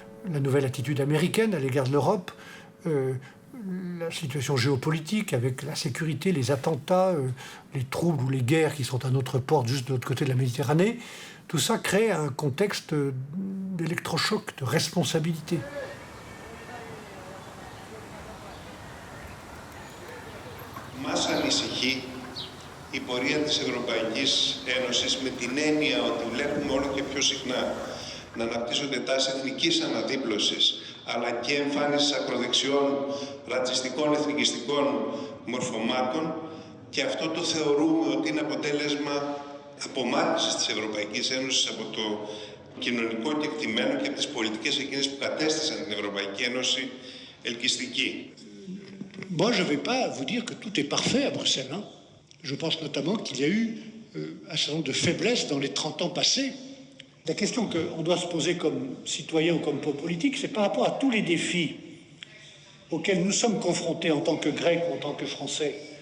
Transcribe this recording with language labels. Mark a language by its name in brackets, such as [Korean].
[French] la nouvelle attitude américaine à l'égard de l'Europe, la situation géopolitique avec la sécurité, les attentats, les troubles ou les guerres qui sont à notre porte juste de l'autre côté de la Méditerranée, tout ça crée un contexte d'électrochoc, de responsabilité. [Greek] Μας ανησυχεί η πορεία της Ευρωπαϊκής Ένωσης με την έννοια ότι βλέπουμε όλο και πιο συχνά να αναπτύσσονται τάσεις εθνικής αναδίπλωσης αλλά και εμφάνισης ακροδεξιών, ρατσιστικών, εθνικιστικών μορφωμάτων και αυτό το θεωρούμε ότι είναι αποτέλεσμα απομάκρυνσης της Ευρωπαϊκής Ένωσης από το κοινωνικό κεκτημένο και από τις πολιτικές εκείνες που κατέστησαν την Ευρωπαϊκή Ένωση ελκυστική. [French] Moi, je ne vais pas vous dire que tout est parfait à Bruxelles. Hein. Je pense notamment qu'il y a eu un certain nombre de faiblesses dans les 30 ans passés. La question qu'on doit se poser comme citoyen ou comme politique, c'est par rapport à tous les défis auxquels nous sommes confrontés en tant que Grecs ou en tant que Français.